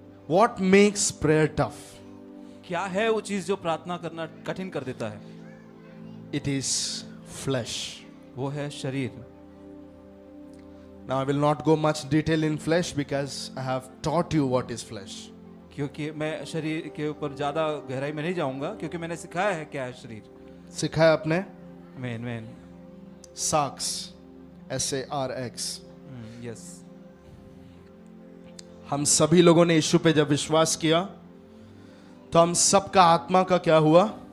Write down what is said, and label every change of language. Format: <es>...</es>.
<en>What makes prayer tough?</en> <hi>क्या है वो चीज जो प्रार्थना करना कठिन कर देता है?</hi> <en>It is flesh.</en> <hi>वो है शरीर।</hi> <en>Now I will not go much detail in flesh because I have taught you what is flesh.</en> <hi>क्योंकि मैं शरीर के ऊपर ज्यादा गहराई में नहीं जाऊंगा, क्योंकि मैंने सिखाया है क्या है शरीर। सिखाया आपने? आमीन आमीन। Sarx, SARX.</hi> <en>Yes.</en> <hi>हम सभी लोगों ने यीशु पे जब विश्वास किया तो हम सबका आत्मा का क्या हुआ?</hi>